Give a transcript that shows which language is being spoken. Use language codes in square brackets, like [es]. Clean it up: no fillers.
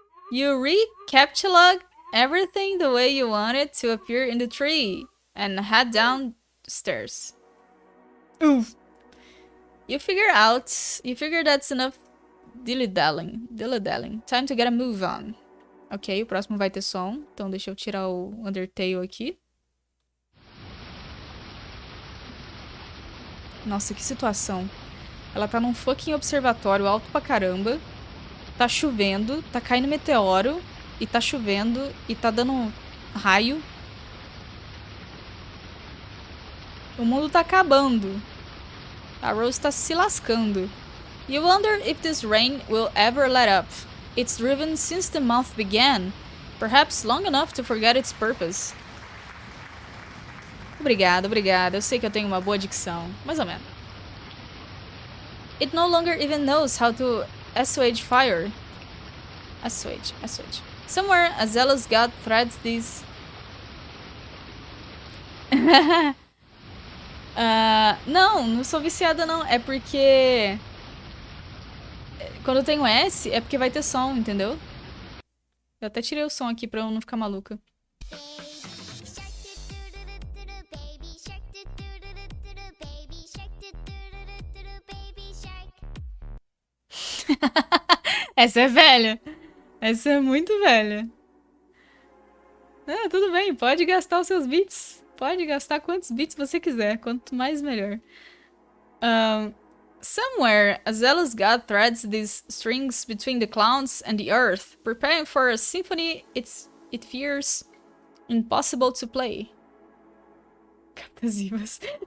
[en] You recapitulate everything the way you want it to appear in the tree and head downstairs. Oof. You figure that's enough dilly-dallying. Time to get a move on. [pt] Ok, o próximo vai ter som, então deixa eu tirar o Undertale aqui. Nossa, que situação. Ela tá num fucking observatório alto pra caramba. Tá chovendo, tá caindo meteoro. E tá chovendo, e tá dando raio. O mundo tá acabando. A Rose tá se lascando. [en] You wonder if this rain will ever let up. It's driven since the month began. Perhaps long enough to forget its purpose. [pt] Obrigada, obrigada. Eu sei que eu tenho uma boa dicção. Mais ou menos. [en] It no longer even knows how to assuage fire. Assuage. Somewhere a zealous god threads these... [pt] não sou viciada não. É porque... Quando eu tenho S, é porque vai ter som, entendeu? Eu até tirei o som aqui pra eu não ficar maluca. Essa é velha. Essa é muito velha. Tudo bem, pode gastar os seus bits. Pode gastar quantos bits você quiser. Quanto mais, melhor. [en] Somewhere, a zealous god threads these strings between the clouds and the earth, preparing for a symphony it fears impossible to play. Captasivas.